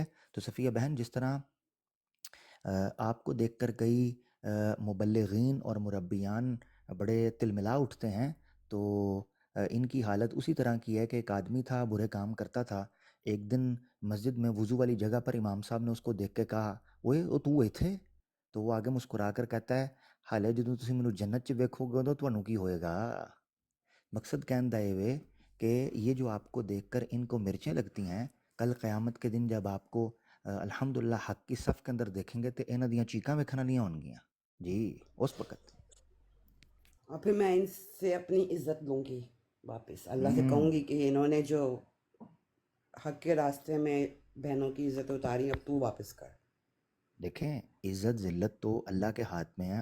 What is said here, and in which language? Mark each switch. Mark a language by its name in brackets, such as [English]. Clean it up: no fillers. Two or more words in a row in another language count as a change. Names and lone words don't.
[Urdu] تو صفیہ بہن، جس طرح آپ کو دیکھ کر کئی مبلغین اور مربیان بڑے تلملا اٹھتے ہیں، تو ان کی حالت اسی طرح کی ہے کہ ایک آدمی تھا، برے کام کرتا تھا. ایک دن مسجد میں وضو والی جگہ پر امام صاحب نے اس کو دیکھ کے کہا، [Punjabi] اوئے او تو ایتھے؟ [Urdu] تو وہ آگے مسکرا کر کہتا ہے، [Punjabi] حالے جدوں تسی مینوں جنت 'چ ویکھو گے تو تانوں کی ہوئے گا. مقصد کہن دا اے [Urdu] کہ یہ جو آپ کو دیکھ کر ان کو مرچیں لگتی ہیں، کل قیامت کے دن جب آپ کو الحمدللہ حق کی صف کے اندر دیکھیں گے تو [Punjabi] انہاں دیاں چیکاں ویکھن والیاں ہون گیاں جی [Urdu] اس وقت. اور پھر میں ان سے اپنی عزت لوں گی واپس، اللہ سے کہوں گی کہ انہوں نے جو حق کے راستے میں بہنوں کی عزت اتاری، اب تو واپس کر. دیکھیں، عزت ذلت تو اللہ کے ہاتھ میں ہے.